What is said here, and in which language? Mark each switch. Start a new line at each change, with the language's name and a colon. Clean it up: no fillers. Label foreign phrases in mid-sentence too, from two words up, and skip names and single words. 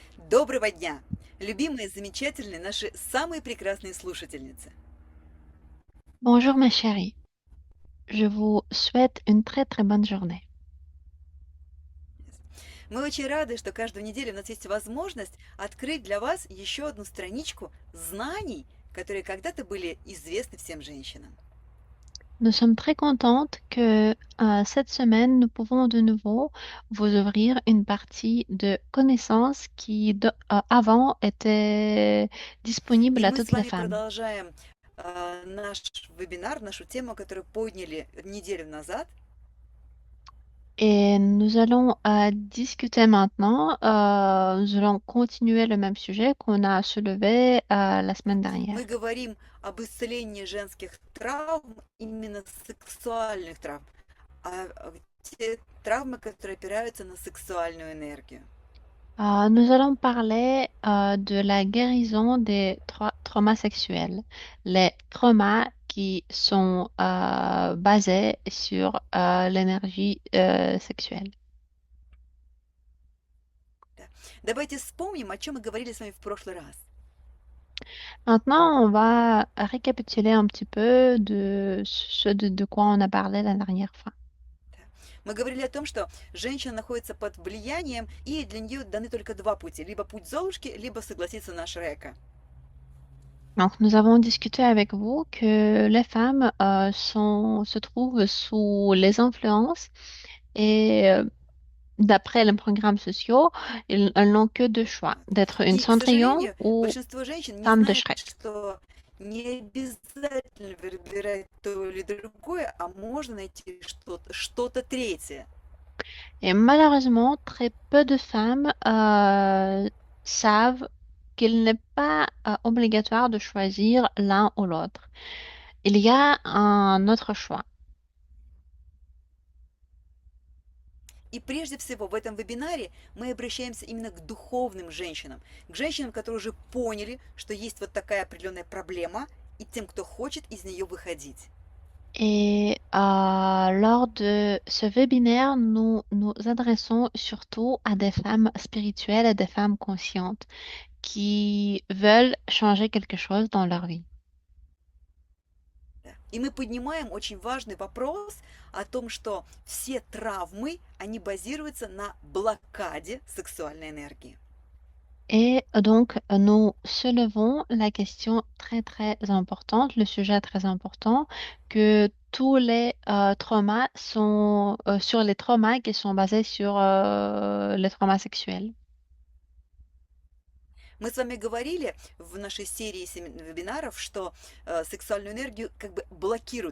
Russian: Доброго дня, любимые, замечательные, наши самые прекрасные слушательницы.
French: Bonjour ma chérie, je vous souhaite une très très bonne journée.
Russian: Мы очень рады, что каждую неделю у нас есть возможность открыть для вас еще одну страничку знаний, которые когда-то были известны всем женщинам.
French: Nous sommes très contentes que cette semaine, nous pouvons de nouveau vous ouvrir une partie de connaissances qui avant était disponible
Russian: И
French: à
Russian: мы с
French: toutes les
Russian: вами
French: femmes.
Russian: продолжаем наш вебинар, нашу тему, которую подняли неделю назад.
French: Et nous allons discuter maintenant, nous allons continuer le même sujet qu'on a soulevé la semaine dernière.
Russian: Мы говорим об исцелении женских травм, именно сексуальных травм, те травмы, которые опираются на сексуальную энергию.
French: Nous allons parler de la guérison des traumas sexuels, les traumas qui sont basés sur l'énergie sexuelle.
Russian: Да. Давайте вспомним, о чем мы говорили с вами в прошлый раз.
French: Maintenant, on va récapituler un petit peu de ce de quoi on a parlé la dernière fois.
Russian: Да. Мы говорили о том, что женщина находится под влиянием, и для нее даны только два пути. Либо путь Золушки, либо согласиться на Шрека.
French: Donc, nous avons discuté avec vous que les femmes se trouvent sous les influences et d'après les programmes sociaux, elles n'ont que deux choix,
Russian: Вот.
French: d'être une
Russian: И, к
French: Cendrillon
Russian: сожалению,
French: ou
Russian: большинство женщин не
French: femme de
Russian: знает,
French: Shrek.
Russian: что не обязательно выбирать то или другое, а можно найти что-то третье.
French: Et malheureusement, très peu de femmes savent qu'il n'est pas obligatoire de choisir l'un ou l'autre. Il y a un autre choix.
Russian: И прежде всего в этом вебинаре мы обращаемся именно к духовным женщинам, к женщинам, которые уже поняли, что есть вот такая определенная проблема, и тем, кто хочет из нее выходить.
French: Et lors de ce webinaire, nous nous adressons surtout à des femmes spirituelles et des femmes conscientes qui veulent changer quelque chose dans leur vie.
Russian: Да. И мы поднимаем очень важный вопрос о том, что все травмы, они базируются на блокаде сексуальной энергии.
French: Et donc, nous soulevons la question très, très importante, le sujet très important, que tous les traumas sont sur les traumas qui sont basés sur les traumas sexuels.
Russian: Мы с вами говорили в нашей серии вебинаров, что сексуальную энергию как бы блокируют.